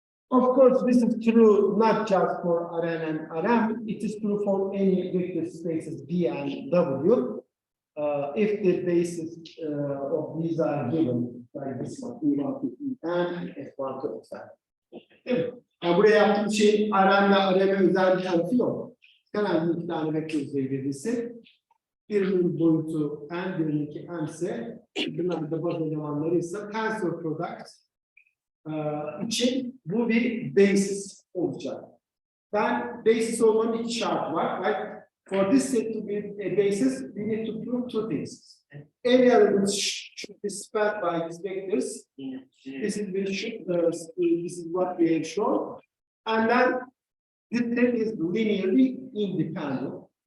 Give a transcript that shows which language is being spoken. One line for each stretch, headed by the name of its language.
English: Of course, this is true not just for Rn and Rm, it is true for any vector spaces V and W. If the basis of these are given, like this one, E1 to En, F1 to Fn.
Turkish: Evet. Yani buraya yaptığım şey R'la R'nin özel bir tarafı yok. Genelde iki tane vektör düzeyi verilse, birinin boyutu n, birininki m ise, bunlar da baz elemanları ise tensor product için bu bir basis olacak. Ben basis olmanın iki şartı var.
English: Right? For this set to be a basis, we need to prove two things. Any element should be spanned by these vectors. This is what we have shown. And then this set is linearly independent.